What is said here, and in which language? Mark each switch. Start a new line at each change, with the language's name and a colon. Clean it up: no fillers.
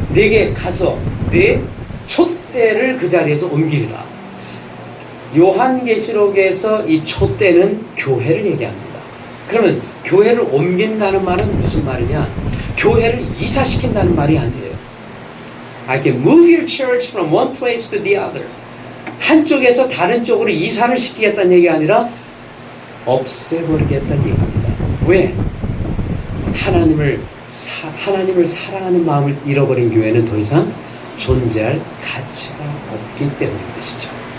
Korean: 내게 가서 내 촛대를 그 자리에서 옮기리라. 요한계시록에서 이 촛대는 교회를 얘기합니다. 그러면 교회를 옮긴다는 말은 무슨 말이냐? 교회를 이사시킨다는 말이 아니에요.
English: I can move your church from one place to the other.
Korean: 한쪽에서 다른 쪽으로 이사를 시키겠다는 얘기가 아니라 없애버리겠다는 얘기입니다. 왜? 하나님을 사랑하는 마음을 잃어버린 교회는 더 이상 존재할 가치가 없기 때문인 것이죠.